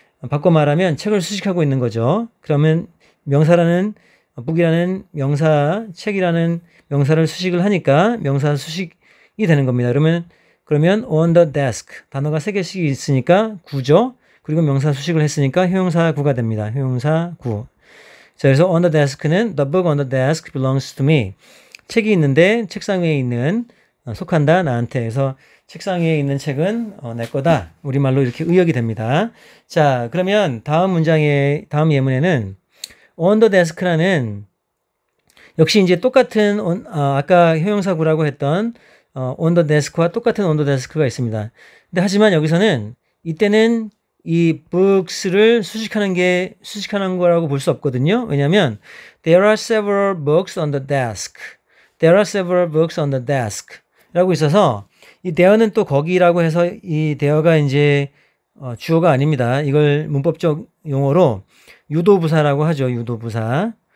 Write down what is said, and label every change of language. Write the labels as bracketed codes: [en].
[ko] 바꿔 말하면 책을 수식하고 있는 거죠. 그러면 명사라는 book이라는 명사, 책이라는 명사를 수식을 하니까 명사 수식이 되는 겁니다. 그러면 [en] on the desk [ko] 단어가 3개씩 있으니까 구죠. 그리고 명사 수식을 했으니까 형용사 구가 됩니다. 형용사 구. 자, 그래서 [en] on the desk는 the book on the desk belongs to me. [ko] 책이 있는데 책상 위에 있는 속한다 나한테. 그래서 책상 위에 있는 책은 내 거다. 우리말로 이렇게 의역이 됩니다. 자, 그러면 다음 예문에는 [en] on the desk [ko] 라는 역시 이제 똑같은 아까 형용사구라고 했던 on the desk와 똑같은 on the desk가 있습니다. 근데 하지만 여기서는 이때는 이 books를 수식하는 거라고 볼 수 없거든요. 왜냐하면 [en] there are several books on the desk. There are several books on the desk. [ko] 라고 있어서 이 there는 또 거기라고 해서 이 there가 이제 주어가 아닙니다. 이걸 문법적 용어로 유도부사라고 하죠. 유도부사.